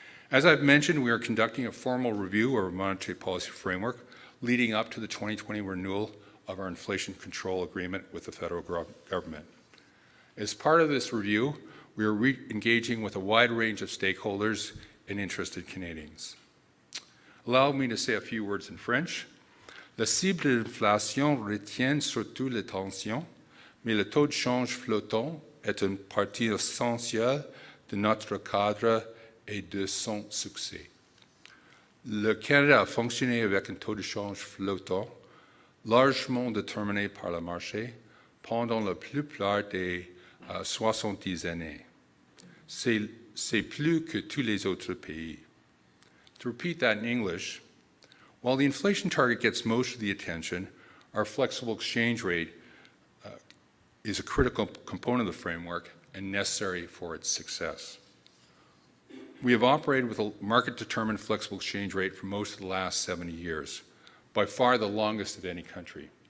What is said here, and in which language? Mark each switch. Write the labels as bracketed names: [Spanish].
[English] As I've mentioned, we are conducting a formal review of our monetary policy framework leading up to the 2020 renewal of our inflation control agreement with the federal government. As part of this review, we are engaging with a wide range of stakeholders and interested Canadians. Allow me to say a few words in French. [French] La cible de l'inflation retient surtout l'attention, mais le taux de change flottant est une partie essentielle de notre cadre et de son succès. Le Canada a fonctionné avec un taux de change flottant, largement déterminé par le marché, pendant la plupart des 70 années. C'est plus que tous les autres pays. [English] To repeat that in English, while the inflation target gets most of the attention, our flexible exchange rate is a critical component of the framework and necessary for its success. We have operated with a market-determined flexible exchange rate for most of the last 70 years, by far the longest of any country.